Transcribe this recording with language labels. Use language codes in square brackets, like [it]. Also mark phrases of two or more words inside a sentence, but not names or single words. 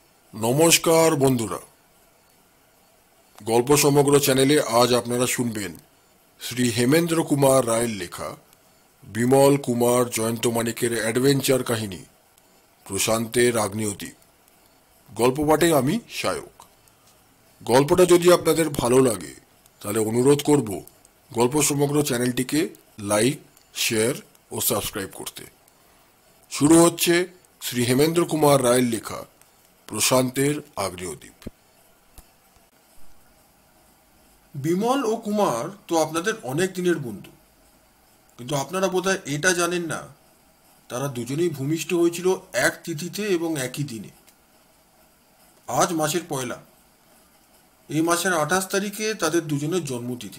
[bn] নমস্কার বন্ধুরা গল্প সমগ্র চ্যানেলে আজ আপনারা শুনবেন শ্রী হেমেন্দ্র কুমার রায়ের লেখা বিমল কুমার জয়ন্ত মানিকের অ্যাডভেঞ্চার কাহিনী প্রশান্তের আগ্নেয়দ্বীপ। গল্প পাঠে আমি সায়ক। গল্পটা যদি আপনাদের ভালো লাগে তাহলে অনুরোধ করব গল্প সমগ্র চ্যানেলটিকে [en] like share [bn] আর সাবস্ক্রাইব করতে। শুরু হচ্ছে শ্রী হেমেন্দ্র কুমার রায়ের লেখা প্রশান্তের আগ্নেয়দ্বীপ। বিমল ও কুমার তো আপনাদের অনেক দিনের বন্ধু, কিন্তু আপনারা বোধহয় এটা জানেন না তারা দুজনেই ভূমিষ্ঠ হয়েছিল এক তিথিতে এবং একই দিনে। আজ মাসের পয়লা, এই মাসের 28 তারিখে তাদের দুজনের জন্মতিথি।